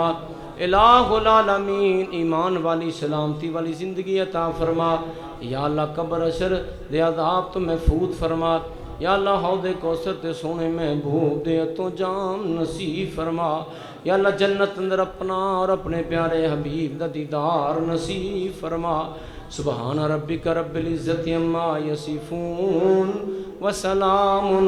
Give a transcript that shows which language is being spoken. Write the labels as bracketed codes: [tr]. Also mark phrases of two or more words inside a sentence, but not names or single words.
[pa] ਇਲਾਹੁਲ ਆਲਮੀਨ ਈਮਾਨ ਵਾਲੀ ਸਲਾਮਤੀ ਵਾਲੀ ਜ਼ਿੰਦਗੀ ਅਤਾ ਫਰਮਾ। [ar] يا الله [pa] ਕਬਰ ਅਸ਼ਰ ਦੇ ਅਜ਼ਾਬ ਤੋ ਮਹਫੂਜ਼ ਫਰਮਾ। [ar] يا الله [pa] ਹੌਦੇ ਕੌਸਰ ਤੇ ਸੋਨੇ ਮਹਬੂਬ ਦੇ ਤੋ ਜਾਮ ਨਸੀਬ ਫਰਮਾ। [ar] يا الله [pa] ਜੰਨਤ ਅੰਦਰ ਅਪਨਾ ਔਰ ਅਪਨੇ ਪਿਆਰੇ ਹਬੀਬ ਦਾ ਦੀਦਾਰ ਨਸੀਬ ਫਰਮਾ। [ar] سبحان ربك رب العزة عما يصفون وسلام